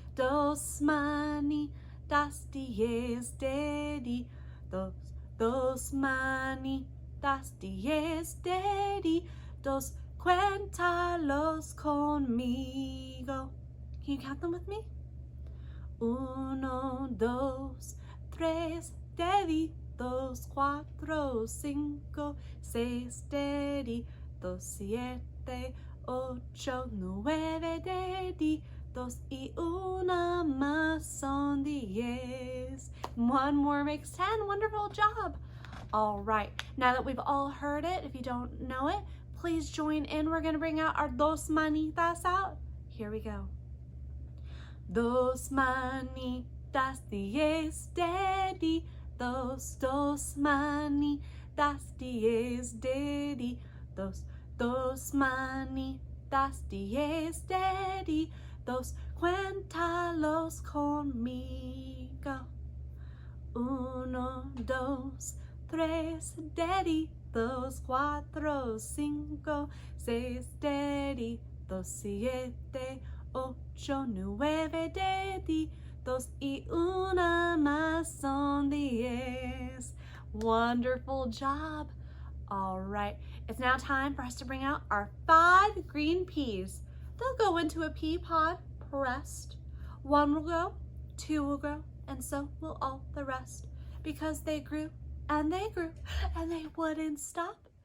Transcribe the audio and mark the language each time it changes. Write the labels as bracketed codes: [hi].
[es] Dos manitas, 10 deditos. Dos manitas, 10 deditos. Cuéntalos conmigo. [en] Can you count them with me? [es] 1, 2, 3 deditos, 4, 5, 6 deditos, 7, 8, 9 deditos y una más son 10. [en] 1 more makes 10. Wonderful job. All right, now that we've all heard it, if you don't know it, please join in. We're gonna bring out our [es] dos manitas [en] out. Here we go. [es] Dos manitas, 10 deditos. Dos manitas, 10 deditos. Dos manitas, 10 deditos. Cuéntalos conmigo. 1, 2, 3 deditos, 4, 5, 6 deditos, 7, 8, 9 deditos y una más son 10. [en] Wonderful job. All right, it's now time for us to bring out our 5 green peas. They'll go into a pea pod pressed. 1 will go, 2 will grow, and so will all the rest, because they grew and they grew and they wouldn't stop.